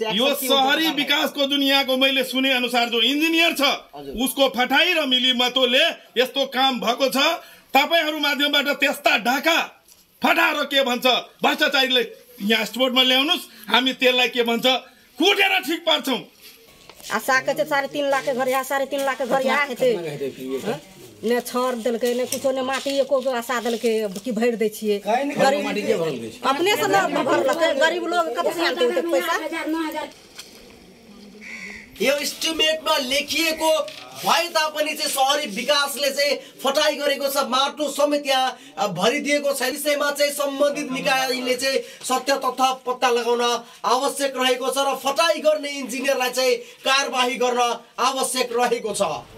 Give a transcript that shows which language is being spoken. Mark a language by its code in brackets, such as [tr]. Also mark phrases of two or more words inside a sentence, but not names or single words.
[ne] यो शहरी विकासको दुनियाँको मैले सुने अनुसार जो इन्जिनियर छ उसको फटाई र मिलीमतोले यस्तो काम भएको छ। तपाईहरु माध्यमबाट त्यस्ता ढाका फटाएर के भन्छ भ्रष्टाचारीले यहाँ स्पोर्टमा ल्याउनुस्, हामी त्यसलाई के भन्छ कुटेर ठिक पार्छौं। [mai] आशाके चाहिँ 3.5 लाख के घर या 3.5 लाख के घर या हेतै ने छर देलकै ने कुछो ने माटी एको आशा देलकै कि भरि दै छियै। गरीब माटी के भरल छै अपने से न भरलकै। गरीब लोग कतौ से आनते पैसा? [ne] यो एस्टिमेटमा लेखिएको भए तापनि चाहिँ सहरी विकासले चाहिँ फटाइ गरेको छ, माटो समेत यहाँ भरिदिएको छ। विषयमा चाहिँ सम्बन्धित निकायले चाहिँ सत्य तथ्य पत्ता लगाउन आवश्यक रहेको छ र फटाइ गर्ने इन्जिनियरलाई चाहिँ कारबाही गर्न आवश्यक रहेको छ।